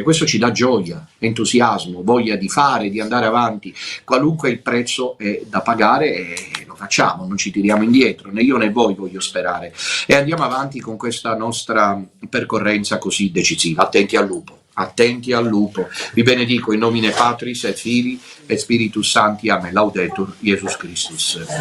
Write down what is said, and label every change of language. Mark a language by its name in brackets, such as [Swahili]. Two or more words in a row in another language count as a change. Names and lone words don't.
[Italian] Questo ci dà gioia, entusiasmo, voglia di fare, di andare avanti, qualunque il prezzo è da pagare, e lo facciamo. facciamo, non ci tiriamo indietro, né io né voi, voglio sperare, e andiamo avanti con questa nostra percorrenza così decisiva. Attenti al lupo, attenti al lupo. Vi benedico [Latin] in nomine Patris et Filii et Spiritus Sancti. Amen. Laudetur Jesus Christus.